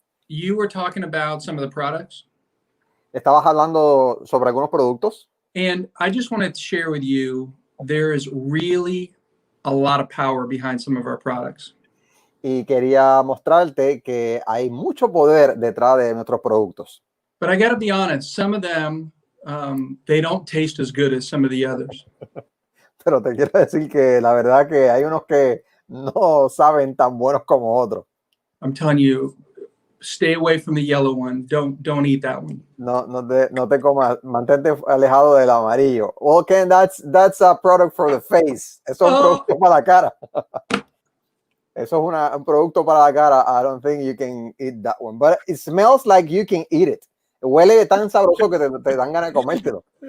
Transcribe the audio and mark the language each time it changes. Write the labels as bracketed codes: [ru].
[en] You were talking about some of the products. [es] Estabas hablando sobre algunos productos. [en] And I just wanted to share with you, there is really a lot of power behind some of our products. [es] Y quería mostrarte que hay mucho poder detrás de nuestros productos. [en] But I got to be honest, some of them, they don't taste as good as some of the others. [es] Pero te quiero decir que la verdad que hay unos que no saben tan buenos como otros. [en] I'm telling you, stay away from the yellow one. Don't eat that one. [es] No te comas, mantente alejado del amarillo. [en] Well, Ken, that's a product for the face. [es] Eso es un producto para la cara. Eso es un producto para la cara. [en] I don't think you can eat that one. But it smells like you can eat it. [es] Huele tan sabroso que te dan ganas de comértelo.